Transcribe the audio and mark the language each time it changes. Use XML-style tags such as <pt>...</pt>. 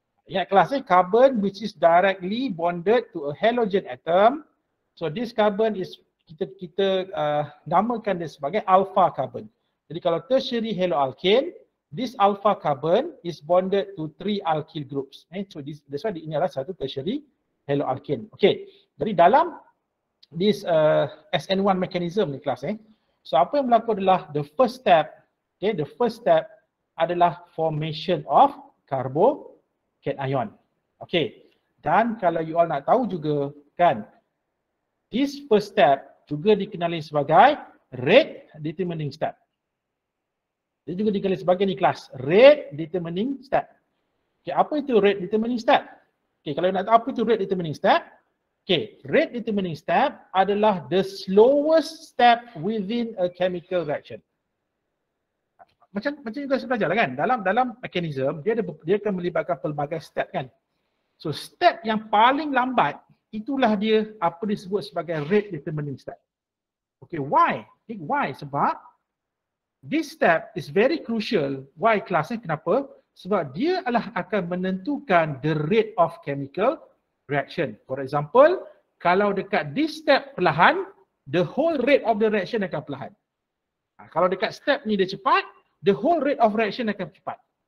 <ms>Ingat kelas</ms> <en>carbon which is directly bonded to a halogen atom. So this carbon is</en> <ms>kita namakan dia sebagai</ms> <en>alpha carbon.</en> <ms>Jadi kalau</ms> <en>tertiary haloalkane, this alpha carbon is bonded to 3 alkyl groups. So that's why</en> <ms>ini adalah satu</ms> <en>tertiary haloalkane. Okay.</en> <ms>Jadi dalam</ms> <en>this SN1 mechanism</en> <ms>ni kelas</ms> <en>so</en> <ms>apa yang berlaku adalah</ms> <en>the first step, okay, the first step</en> <ms>adalah</ms> <en>formation of carbocation.</en> <ms>Okay, dan kalau</ms> <en>you all</en> <ms>nak tahu juga kan,</ms> <en>this first step</en> <ms>juga dikenali sebagai rate determining step. Dia juga dikenali sebagai ni kelas, rate determining step. Okay, apa itu rate determining step?</ms> <en>Okay,</en> <ms>kalau nak tahu apa itu</ms> <en>rate determining step, okay, rate determining step</en> <ms>adalah</ms> <en>the slowest step within a chemical reaction.</en> <ms>Macam juga saya belajar lah kan, dalam mekanisme dia akan melibatkan pelbagai step kan. So step yang paling lambat itulah dia apa disebut sebagai rate determining step.</ms> <en>Okay, why? Okay, why?</en> <ms>Sebab</ms> <en>this step is very crucial. Why</en> <ms>kelasnya? Kenapa? Sebab dia adalah akan menentukan</ms> <en>the rate of chemical reaction. For example,</en> <ms>kalau dekat</ms> <en>this step</en> <ms>perlahan,</ms> <en>the whole rate of the reaction</en> <ms>akan perlahan. Kalau dekat step ni dia cepat,</ms> <en>the whole rate of reaction</en> <ms>akan cepat.</ms>